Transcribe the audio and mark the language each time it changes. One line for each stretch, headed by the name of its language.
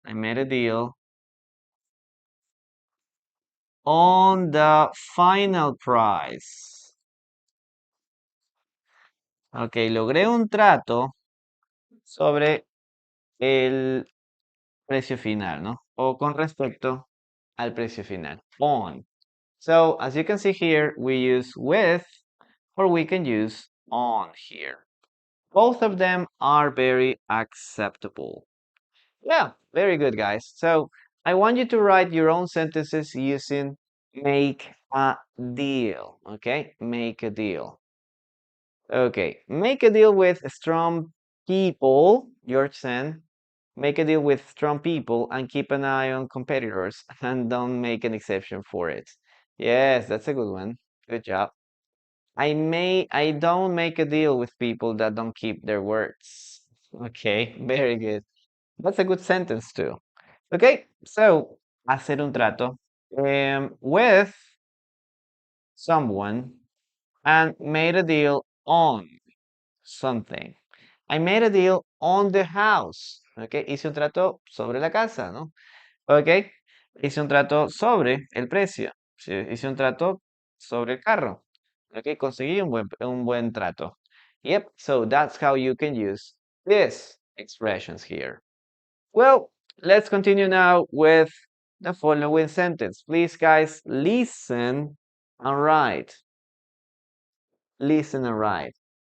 English: I made a deal on the final price.
Spanish: Ok, logré un trato sobre el precio final, ¿no? O con respecto al precio final. On.
English: So, as you can see here, we use with or we can use on here. Both of them are very acceptable. Yeah, very good, guys. So I want you to write your own sentences using make a deal. Okay, make a deal. Okay, make a deal with strong people, George said. Make a deal with strong people and keep an eye on competitors and don't make an exception for it. Yes, that's a good one. Good job. I don't make a deal with people that don't keep their words. Okay, very good. That's a good sentence too. Okay, so
Spanish: hacer un trato
English: with someone and made a deal on something. I made a deal on the house.
Spanish: Okay, hice un trato sobre la casa, ¿no? Ok, hice un trato sobre el precio. Sí, hice un trato sobre el carro. Ok, conseguí un buen trato.
English: Yep, so that's how you can use these expressions here. Well, let's continue now with the following sentence. Please, guys, listen and write. Listen and write.